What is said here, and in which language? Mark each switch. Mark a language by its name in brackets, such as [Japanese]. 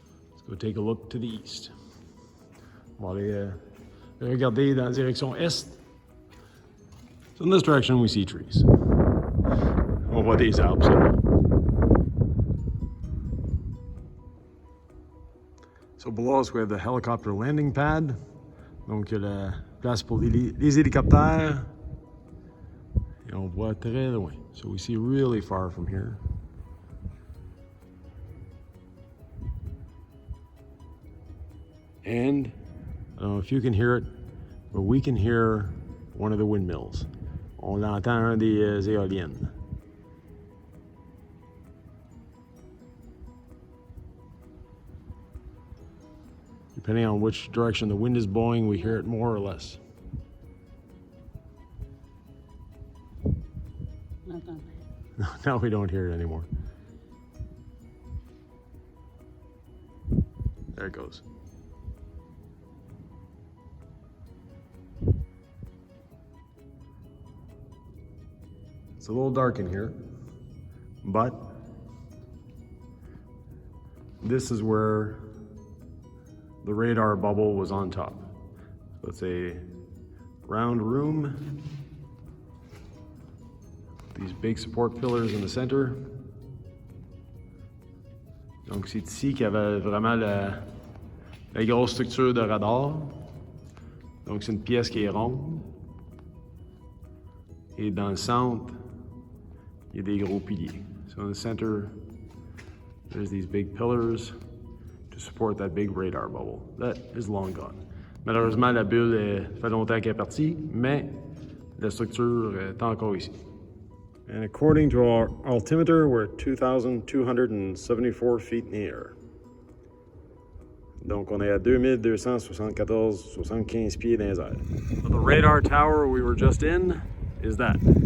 [English] Let's go take a look to the east. [French] On va aller regarder dans la direction est. [English] So in this direction we see trees. [French] On voit des arbres. [English] So below us we have the helicopter landing pad. [French] Donc la place pour les hélicoptères. Et on voit très loin. [English] So we see really far from here. And I don't know if you can hear it, but we can hear one of the windmills. [French] On entend un des éoliennes. [English] Depending on which direction the wind is blowing, we hear it more or less. Now we don't hear it anymore. There it goes. It's a little dark in here, but this is where the radar bubble was on top. So it's a round room. These big support pillars in the center. [French] Donc c'est ici qu'il y avait vraiment la grosse structure de radar. Donc c'est une pièce qui est ronde. Et dans le centre, il y a des gros piliers. [English] So in the center, there's these big pillars to support that big radar bubble. That is long gone. [French] Malheureusement, la bulle fait longtemps qu'elle est partie, mais la structure est encore ici. [English] And according to our altimeter, we're at 2,274 feet in the air. [French] Donc on est à 2274,75 pieds dans les airs. [English] So the radar tower we were just in is that.